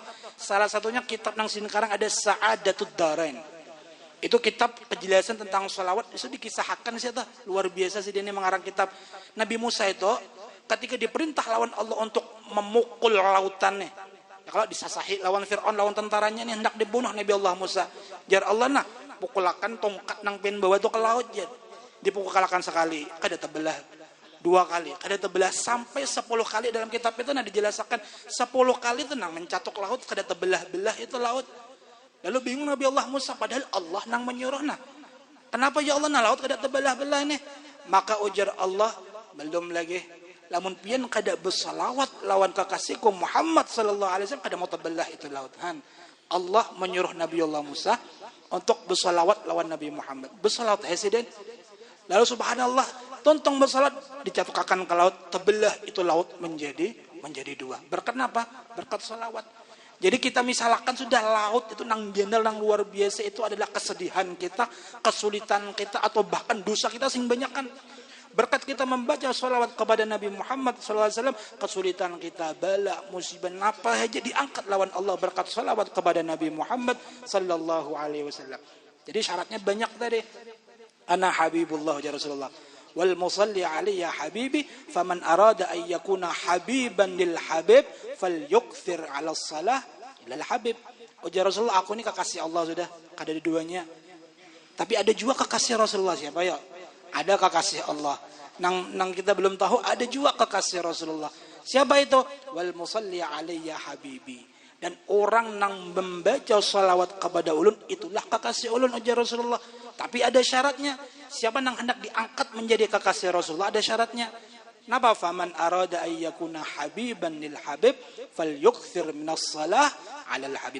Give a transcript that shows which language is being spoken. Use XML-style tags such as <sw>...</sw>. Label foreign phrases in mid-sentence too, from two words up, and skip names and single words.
<id>Salah satunya kitab yang sini karang ada Sa'adatud Darain. Itu kitab kejelasan tentang sholawat. Itu dikisahkan sih tuh. Luar biasa sih dia ini mengarang kitab. Nabi Musa itu ketika diperintah lawan Allah untuk memukul lautannya. Ya, kalau disasahi lawan Fir'aun, lawan tentaranya ini hendak dibunuh Nabi Allah Musa.</id> <bjn>Jar Allah nah, pukulakan tongkat nang pen bawa itu ke laut jar. Dipukulakan sekali, kada terbelah. 2 kali, kada terbelah sampai 10 kali dalam kitab itu nah dijelaskan 10 kali itu nang mencatuk laut, kada terbelah-belah itu laut. Lalu bingung Nabi Allah Musa, padahal Allah nang menyuruh nah. Kenapa</bjn> <ar>يا الله</ar> <bjn>nah laut kada terbelah-belah ini? Maka ujar Allah, belum lagi lamun pian kada bersalawat lawan kekasihku Muhammad</bjn> <ar>صلى الله عليه وسلم</ar> <bjn>kada mau terbelah itu laut.</bjn> <id>Allah menyuruh Nabi Allah Musa untuk bersalawat lawan Nabi Muhammad. Bersalawat hesiden.</id> <bjn>Lalu subhanallah, tontong bersalat dicatukakan ke laut, terbelah itu laut menjadi 2. Berkat apa? Berkat salawat. Jadi kita misalkan sudah laut itu nang jendel nang luar biasa,</bjn> <id>itu adalah kesedihan kita, kesulitan kita, atau bahkan dosa kita sing banyakan. Berkat kita membaca salawat kepada Nabi Muhammad SAW, kesulitan kita, bala, musibah, apa aja diangkat lawan Allah berkat salawat kepada Nabi Muhammad</id> <ar>صلى الله عليه وسلم.</ar> <id>Jadi syaratnya banyak tadi.</id> <ar>أنا حبيب الله يا رسول الله. والمصلي عليه يا حبيبي، فمن أراد أن يكون حبيبا للحبيب فليكثر على الصلاة للحبيب.</ar> <bjn>Ujar Rasulullah, aku ini kekasih Allah sudah, ada di duanya. Tapi ada juga kekasih Rasulullah, siapa ya?</bjn> <id>Ada kekasih Allah.</id> <bjn>Nang kita belum tahu, ada juga kekasih Rasulullah.</bjn> <id>Siapa itu?</id> <ar>والمصلي علي حبيبي.</ar> <bjn>Dan orang nang membaca salawat kepada ulun, itulah kekasih ulun, ujar Rasulullah.</bjn> <id>Tapi ada syaratnya. Siapa nang hendak diangkat menjadi kekasih Rasulullah, ada syaratnya.</id> <bjn>Napa?</bjn> <ar>فمن أراد أن يكون حبيبا للحبيب فليكثر من الصلاة على الحبيب.</ar>